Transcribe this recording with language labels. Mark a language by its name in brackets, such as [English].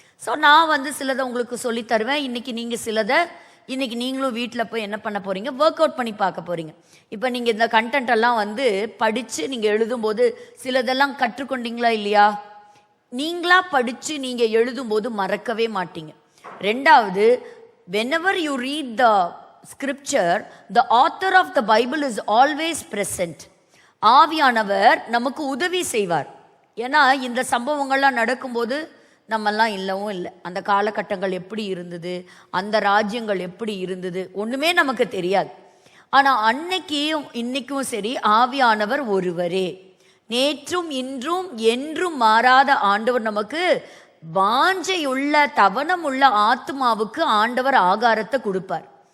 [Tamil] So நான் சிலதை உங்களுக்கு சொல்லி தருவேன். இன்றைக்கி நீங்கள் சிலதை இன்றைக்கி நீங்களும் வீட்டில் போய் என்ன பண்ண போகிறீங்க, ஒர்க் அவுட் பண்ணி பார்க்க போகிறீங்க. இப்போ நீங்கள் இந்த கண்டென்ட்டெல்லாம் படித்து நீங்கள் எழுதும்போது சிலதெல்லாம் கற்றுக்கொண்டீங்களா இல்லையா? நீங்களாக படித்து நீங்கள் எழுதும்போது மறக்கவே மாட்டீங்க. ரெண்டாவது, [English] whenever you read the scripture, the author of the Bible is always present. [Tamil] ஆவியானவர் நமக்கு உதவி செய்வார். ஏன்னா இந்த சம்பவங்கள்லாம் நடக்கும்போது நம்மெல்லாம் இல்லவும் இல்லை, அந்த காலகட்டங்கள் எப்படி இருந்தது, அந்த ராஜ்யங்கள் எப்படி இருந்தது, ஒன்றுமே நமக்கு தெரியாது. ஆனால் அன்னைக்கும் இன்னைக்கும் சரி, ஆவியானவர் ஒருவரே. நேற்றும் இன்றும் என்றும் மாறாத ஆண்டவர் நமக்கு வாஞ்சையுள்ள தவணமுள்ள ஆத்மாவுக்கு ஆண்டவர் ஆகாரத்தை கொடுப்பார்.